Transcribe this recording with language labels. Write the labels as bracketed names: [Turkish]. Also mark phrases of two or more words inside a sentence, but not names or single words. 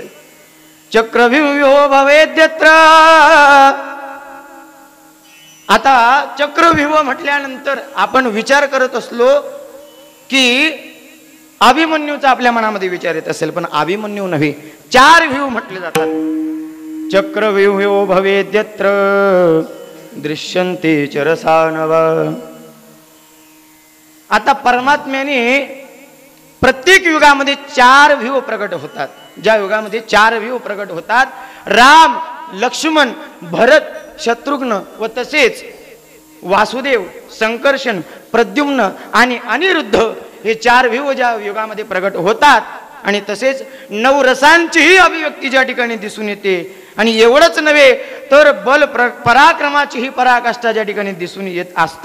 [Sanskrit] चक्रव्यूह्यो भवेत्यत्र. [Marathi] आता चक्रव्यूह म्हटल्यानंतर आपण विचार करत असलो की अभिमन्यूचा आपल्या मनामध्ये विचार येत असेल, पण अभिमन्यू नव्हे. 4 व्यूह म्हटले जातात. [Sanskrit] चक्रव्यूह्यो भवेद्यत्र दृश्यन्ते चरसानव. [Marathi] आता परमात्म्याने प्रत्येक युगामध्ये 4 व्यूह प्रकट होतात. ज्या युगामध्ये 4 व्यूह प्रकट होतात, राम, लक्ष्मण, भरत, शत्रुघ्न व तसेच वासुदेव, संकर्षण, प्रद्युम्न आणि अनिरुद्ध हे 4 व्यूह ज्या युगामध्ये प्रकट होतात आणि तसेच 9 रसांचीही अभिव्यक्ती ज्या ठिकाणी दिसून येते. आणि एवढंच नव्हे तर बल पराक्रमाचीही पराकाष्ठा ज्या ठिकाणी दिसून येत असते.